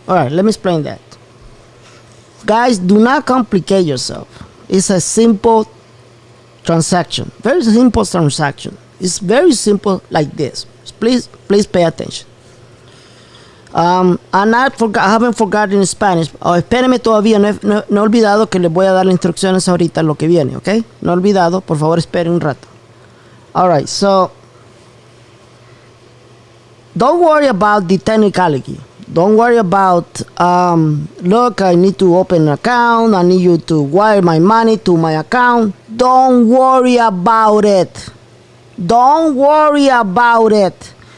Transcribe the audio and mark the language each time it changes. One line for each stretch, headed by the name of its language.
English: All right, let me explain that. Guys, do not complicate yourself. It's a simple transaction, very simple transaction. It's very simple like this. Please pay attention. I haven't forgotten Spanish.
Spanish: Espérenme todavía, no he olvidado que les voy a dar las instrucciones ahorita lo que viene, ¿ok? No he olvidado, por favor esperen un rato.
English: All right, so don't worry about the technicality. Don't worry about, look, I need to open an account. I need you to wire my money to my account. Don't worry about it. Don't worry about it.